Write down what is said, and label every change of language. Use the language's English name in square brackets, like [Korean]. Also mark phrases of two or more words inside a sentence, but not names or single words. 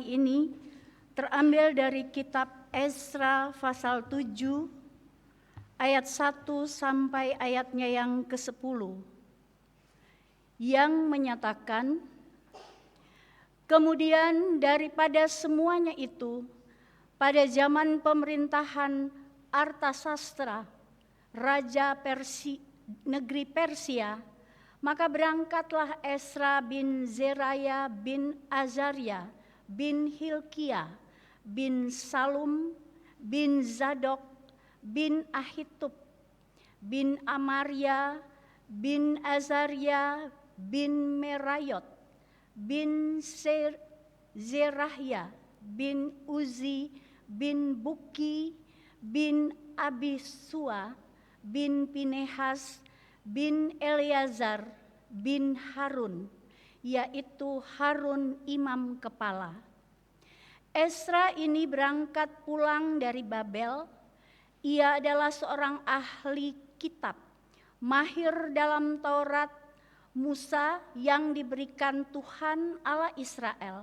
[Indonesian] ini terambil dari kitab Esra pasal 7 ayat 1 sampai ayatnya yang ke-10 yang menyatakan, kemudian daripada semuanya itu, pada zaman pemerintahan Artasastra, Raja negeri Persia, maka berangkatlah Esra bin Zeraya bin Azaria bin Hilkia bin Salum bin Zadok bin Ahitub bin Amaria bin Azaria bin Merayot bin Zerahya bin Uzi bin Buki bin Abisua bin Pinehas bin Eleazar bin Harun, yaitu Harun imam kepala. Esra ini berangkat pulang dari Babel. Ia adalah seorang ahli kitab, mahir dalam Taurat Musa yang diberikan Tuhan Allah Israel.